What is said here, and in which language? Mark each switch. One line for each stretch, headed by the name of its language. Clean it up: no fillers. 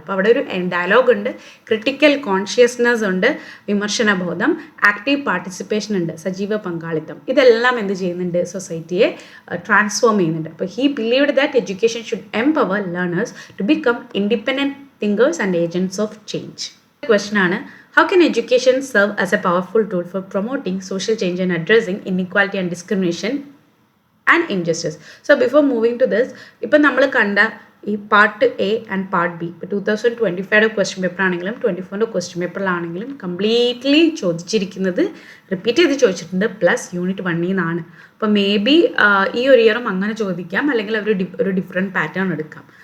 Malayalam: അപ്പോൾ അവിടെ ഒരു ഡയലോഗ് ഉണ്ട്, ക്രിട്ടിക്കൽ കോൺഷ്യസ്നെസ് ഉണ്ട്, വിമർശനബോധം, ആക്റ്റീവ് പാർട്ടിസിപ്പേഷൻ ഉണ്ട്, സജീവ പങ്കാളിത്തം. ഇതെല്ലാം എന്ത് ചെയ്യുന്നുണ്ട്? സൊസൈറ്റിയെ ട്രാൻസ്ഫോം ചെയ്യുന്നുണ്ട്.
English: അപ്പോൾ he believed that education should empower learners to become independent thinkers and agents of change. Question ആണ്, how can education serve as a powerful tool for promoting social change and addressing inequality and discrimination and injustice? So before moving to this,
Malayalam: ഇപ്പം നമ്മൾ കണ്ട ഈ part A and part B, ഇപ്പോൾ 2025 question paper ആണെങ്കിലും 24 question പേപ്പറിലാണെങ്കിലും completely ചോദിച്ചിരിക്കുന്നത് repeat ചെയ്ത് ചോദിച്ചിട്ടുണ്ട്, plus unit 1 നിന്നാണ്. അപ്പോൾ മേ ബി ഈ ഒരു ഇയറും അങ്ങനെ ചോദിക്കാം, അല്ലെങ്കിൽ ഒരു ഡിഫറെൻറ്റ് പാറ്റേൺ എടുക്കാം.